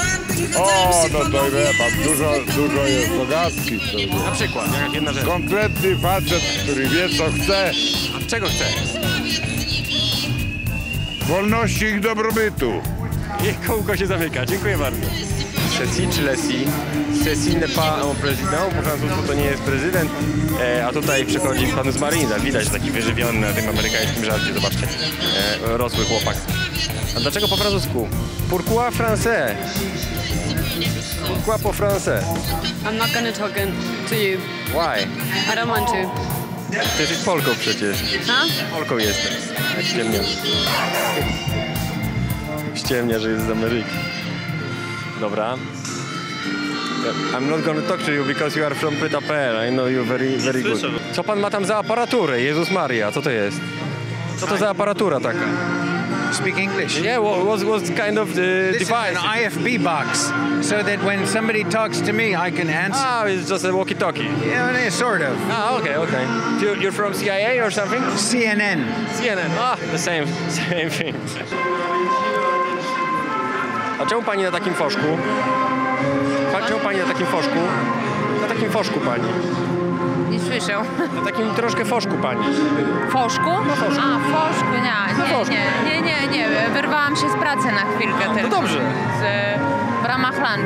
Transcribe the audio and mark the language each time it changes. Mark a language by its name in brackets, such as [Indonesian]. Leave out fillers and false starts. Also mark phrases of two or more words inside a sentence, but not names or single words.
[Polish] O, no to wie pan, dużo jest pogadki. Na przykład, jak jedna rzecz. Konkretny facet, który wie co chce. A czego chce? Wolności i dobrobytu. I kołko się zamyka. Dziękuję bardzo. Ceci czy Lesi? [French] Ceci n'est pas un président, [Polish] po francusku to nie jest prezydent, a tutaj przychodzi pan z Marina. Widać taki wyżywiony na tym amerykańskim żarcie, zobaczcie. Rosły chłopak. A dlaczego po francusku? [French] Pourquoi français? Pourquoi po français? [English] I'm not gonna talk to you. Why? I don't want to. [Polish] Ty jesteś Polką przecież. Polką jestem. Jak ściemnia. Ściemnia, że jest z Ameryki. Dobra. [English] I'm not gonna talk to you because you are from Pyta.pl. I know you very good. [Polish] Co pan ma tam za aparaturę? Jezus Maria, co to jest? Co to za aparatura taka? [English] Speak English? Yeah, what's kind of the This device? is an IFB box, so that when somebody talks to me, I can answer. Ah, it's just a walkie-talkie. Yeah, sort of. Ah, okay. You're from CIA or something? CNN. CNN. Ah, the same thing. [Polish] A czemu pani na takim foszku? Czemu pani na takim foszku? Na takim foszku pani. Nie słyszę. Na takim troszkę foszku pani. Foszku? Na foszku. A, foszku, nie. Wyrwałam się z pracy na chwilkę tylko. To dobrze. W ramach lunchu.